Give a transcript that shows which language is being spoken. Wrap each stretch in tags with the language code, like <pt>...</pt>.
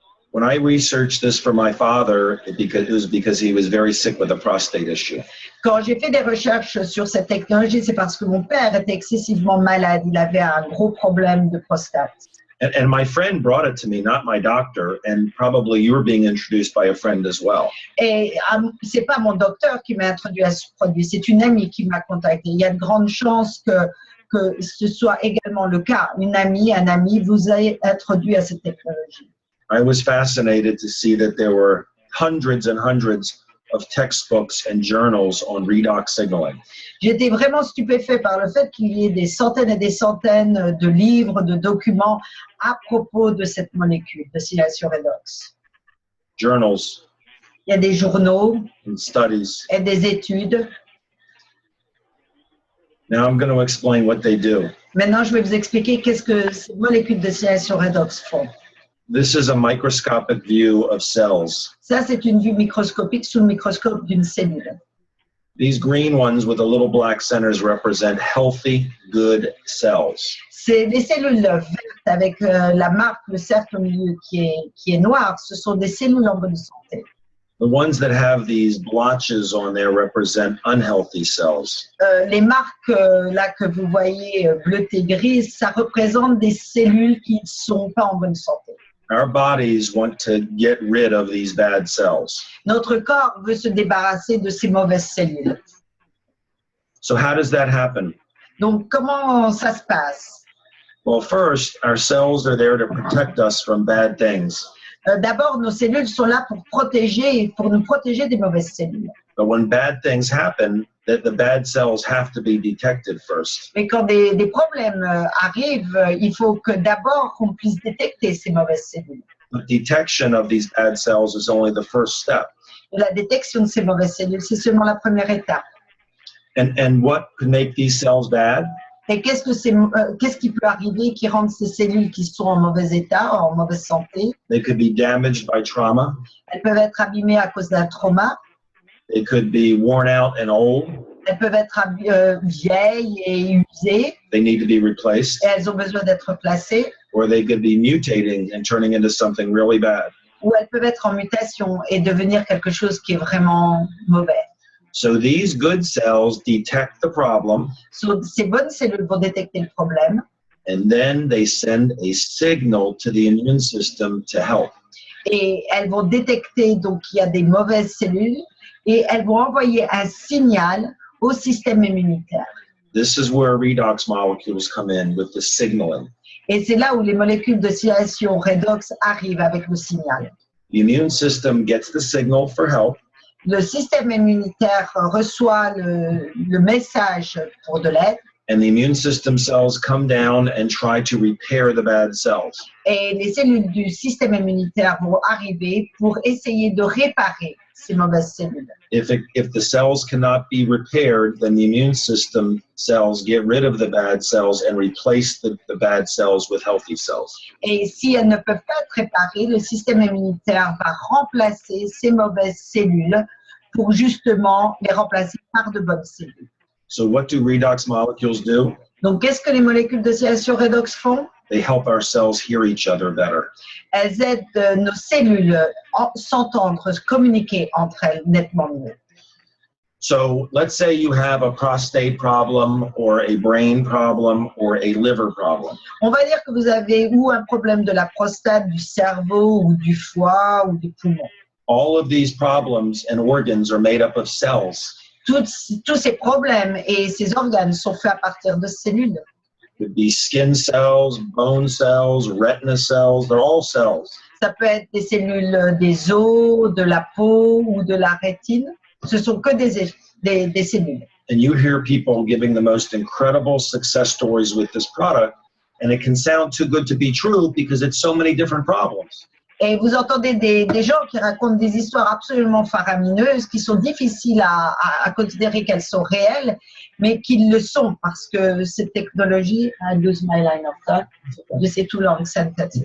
<en>When I researched this for my father, it was because he was very sick with a prostate issue.</en> <fr>Quand j'ai fait des recherches sur cette technologie, c'est parce que mon père était excessivement malade. Il avait un gros problème de prostate.</fr> <en>And my friend brought it to me, not my doctor, and probably you were being introduced by a friend as well.</en> <fr>Et c'est pas mon docteur qui m'a introduit à ce produit, c'est une amie qui m'a contacté. Il y a de grandes chances que ce soit également le cas. Une amie, un ami vous a introduit à cette technologie.</fr> <en>I was fascinated to see that there were hundreds and hundreds of textbooks and journals on redox signaling.</en> <fr>J'étais vraiment stupéfait par le fait qu'il y ait des centaines et des centaines de livres, de documents à propos de cette molécule de signalisation redox.</fr> <en>Journals</en> <fr>Il y a des journaux</fr> <en>and studies.</en> <fr>et des études.</fr> <en>Now I'm going to explain what they do.</en> <fr>Maintenant, je vais vous expliquer qu'est-ce que ces molécules de signalisation redox font.</fr> <en>This is a microscopic view of cells.</en> <fr>Ça, c'est une vue microscopique sous le microscope d'une cellule.</fr> <en>These green ones with the little black centers represent healthy, good cells.</en> <fr>C'est les cellules vertes avec la marque, le cercle au milieu qui est noir. Ce sont des cellules en bonne santé.</fr> <en>The ones that have these blotches on there represent unhealthy cells.</en> <fr>Les marques là que vous voyez bleutées grises, ça représente des cellules qui ne sont pas en bonne santé.</fr> <en>Our bodies want to get rid of these bad cells.</en> <fr>Notre corps veut se débarrasser de ces mauvaises cellules.</fr> <en>So how does that happen?</en> <fr>Donc, comment ça se passe?</fr> <en>Well, first, our cells are there to protect us from bad things.</en> <fr>D'abord, nos cellules sont là pour nous protéger des mauvaises cellules.</fr> <en>But when bad things happen, the bad cells have to be detected first.</en> <fr>Mais quand des problèmes arrivent, il faut que d'abord qu'on puisse détecter ces mauvaises cellules.</fr> <en>The detection of these bad cells is only the first step.</en> <fr>La détection de ces mauvaises cellules, c'est seulement la première étape.</fr> <en>And what could make these cells bad?</en> <fr>Et qu'est-ce qui peut arriver qui rend ces cellules qui sont en mauvais état, en mauvaise santé?</fr> <en>They could be damaged by trauma.</en> <fr>Elles peuvent être abîmées à cause d'un trauma.</fr> <en>They could be worn out and old.</en> <fr>Elles peuvent être vieilles et usées.</fr> <en>They need to be replaced.</en> <fr>Et elles ont besoin d'être replacées.</fr> <en>Or they could be mutating and turning into something really bad.</en> <fr>Ou elles peuvent être en mutation et devenir quelque chose qui est vraiment mauvais.</fr> <en>So these good cells detect the problem.</en> <fr>Ces bonnes cellules vont détecter le problème.</fr> <en>And then they send a signal to the immune system to help.</en> <fr>Et elles vont détecter donc qu'il y a des mauvaises cellules et elles vont envoyer un signal au système immunitaire.</fr> <en>This is where redox molecules come in with the signaling.</en> <fr>Et c'est là où les molécules de signalisation redox arrivent avec le signal.</fr> <en>The immune system gets the signal for help.</en> <fr>Le système immunitaire reçoit le message pour de l'aide.</fr> <en>And the immune system cells come down and try to repair the bad cells.</en> <fr>Et les cellules du système immunitaire vont arriver pour essayer de réparer ces mauvaises cellules.</fr> <en>If the cells cannot be repaired, then the immune system cells get rid of the bad cells and replace the bad cells with healthy cells.</en> <fr>Et si elles ne peuvent pas être réparées, le système immunitaire va remplacer ces mauvaises cellules pour justement les remplacer par de bonnes cellules.</fr> <en>So what do redox molecules do?</en> <fr>Donc, qu'est-ce que les molécules de signalisation redox font?</fr> <en>They help our cells hear each other better.</en> <fr>Elles aident nos cellules à s'entendre, communiquer entre elles nettement mieux.</fr> <en>So let's say you have a prostate problem or a brain problem or a liver problem.</en> <fr>On va dire que vous avez ou un problème de la prostate, du cerveau ou du foie ou des poumons.</fr> <en>All of these problems and organs are made up of cells.</en> <fr>Tous ces problèmes et ces organes sont faits à partir de cellules.</fr> <en>It could be skin cells, bone cells, retina cells, they're all cells.</en> <fr>Ça peut être des cellules des os, de la peau ou de la rétine. Ce sont que des cellules.</fr> <en>And you hear people giving the most incredible success stories with this product, and it can sound too good to be true because it's so many different problems.</en> <fr>Et vous entendez des gens qui racontent des histoires absolument faramineuses, qui sont difficiles à considérer qu'elles sont réelles, mais qu'ils le sont parce que cette technologie,</fr> <en>I lose my line of thought,</en> <fr>c'est</fr> <en>too long sentence.</en>